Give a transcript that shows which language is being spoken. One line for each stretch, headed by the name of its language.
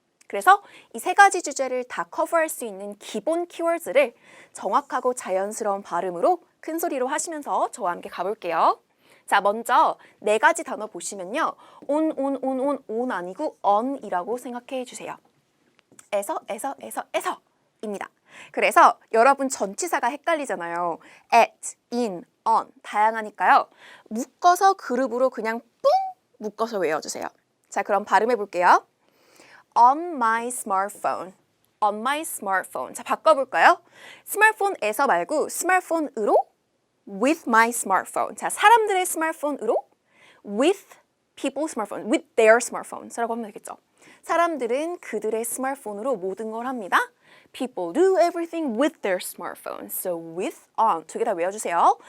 Korean: 그래서 이 세 가지 주제를 다 커버할 수 있는 기본 키워드를 정확하고 자연스러운 발음으로 큰 소리로 하시면서 저와 함께 가볼게요. 자, 먼저 네 가지 단어 보시면요. on 아니고 on이라고 생각해 주세요. 에서입니다. 그래서 여러분 전치사가 헷갈리잖아요. at, in, on 다양하니까요. 묶어서 그룹으로 그냥 뿡 묶어서 외워주세요. 자, 그럼 발음해 볼게요.
English: On my smartphone. On my smartphone.
Korean: 자, 바꿔볼까요? 스마트폰에서 말고 스마트폰으로
English: with my smartphone.
Korean: 자, 사람들의 스마트폰으로
English: with people's smartphone, with their smartphones
Korean: 라고 하면 되겠죠. 사람들은 그들의 스마트폰으로 모든 걸 합니다.
English: People do everything with their smartphones. So with, on
Korean: 두 개 다 외워주세요.